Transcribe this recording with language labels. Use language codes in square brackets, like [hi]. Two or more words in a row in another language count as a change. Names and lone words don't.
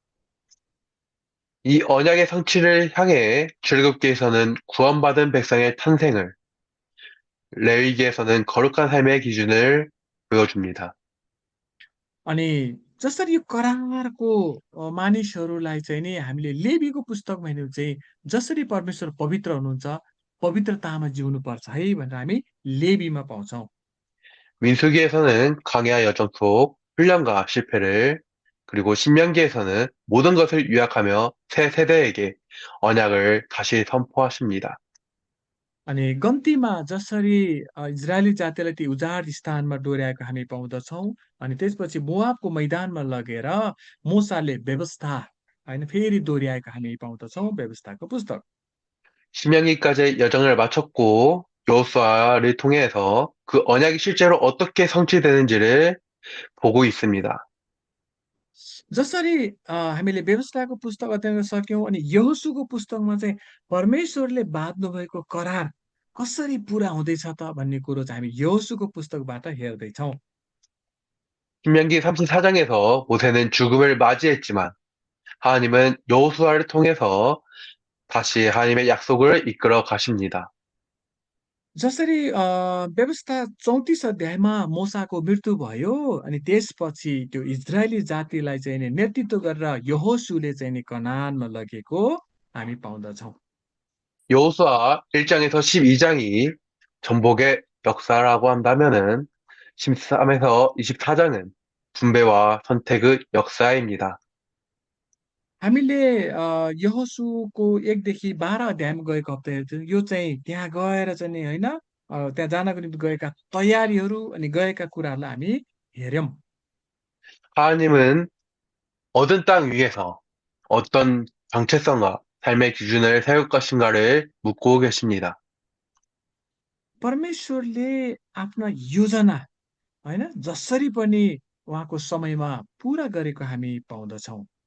[ko] 이 언약의 성취를 향해 출애굽기에서는 구원받은 백성의 탄생을, 레위기에서는 거룩한 삶의 기준을 보여줍니다. [ne] अनि जसरी यो करारको मानिसहरूलाई चाहिँ नि हामीले लेवीको पुस्तकमा हेर्यौँ चाहिँ जसरी परमेश्वर पवित्र हुनुहुन्छ, पवित्रतामा जिउनुपर्छ है भनेर हामी लेवीमा पाउँछौँ। [ko] 민수기에서는 광야 여정 속 훈련과 실패를, 그리고 신명기에서는 모든 것을 요약하며 새 세대에게 언약을 다시 선포하십니다. [ne] अनि गन्तीमा जसरी इजरायली जातिलाई ती उजाड स्थानमा डोर्याएको हामी पाउँदछौँ, अनि त्यसपछि मोआबको मैदानमा लगेर मोसाले व्यवस्था होइन फेरि दोहोऱ्याएको हामी पाउँदछौँ व्यवस्थाको पुस्तक। [ko] 신명기까지 여정을 마쳤고 여호수아를 통해서 그 언약이 실제로 어떻게 성취되는지를 보고 있습니다. [ne] जसरी हामीले व्यवस्थाको पुस्तक अध्ययन गर्न सक्यौँ अनि यहोशूको पुस्तकमा चाहिँ परमेश्वरले बाँध्नुभएको करार कसरी पुरा हुँदैछ त भन्ने कुरो चाहिँ हामी यहोशूको पुस्तकबाट हेर्दैछौँ। [ko] 신명기 34장에서 모세는 죽음을 맞이했지만 하나님은 여호수아를 통해서 다시 하나님의 약속을 이끌어 가십니다. [ne] जसरी व्यवस्था 34 अध्यायमा मोसाको मृत्यु भयो अनि त्यसपछि त्यो इजरायली जातिलाई चाहिँ नि नेतृत्व गरेर यहोशूले चाहिँ नि कनानमा लगेको हामी पाउँदछौँ। [ko] 여호수아 1장에서 12장이 전복의 역사라고 한다면은 13에서 24장은 분배와 선택의 역사입니다. [ne] हामीले यहोशूको 1 देखि 12 अध्यायमा गएको हप्ता हेर्थ्यौँ। यो चाहिँ त्यहाँ गएर चाहिँ नि होइन त्यहाँ जानको निम्ति गएका तयारीहरू अनि गएका कुराहरूलाई हामी हेऱ्यौँ। [ko] 하나님은 얻은 땅 위에서 어떤 정체성과 삶의 기준을 세울 것인가를 묻고 계십니다. [ne] परमेश्वरले आफ्ना योजना होइन जसरी पनि उहाँको समयमा पुरा गरेको हामी पाउँदछौँ।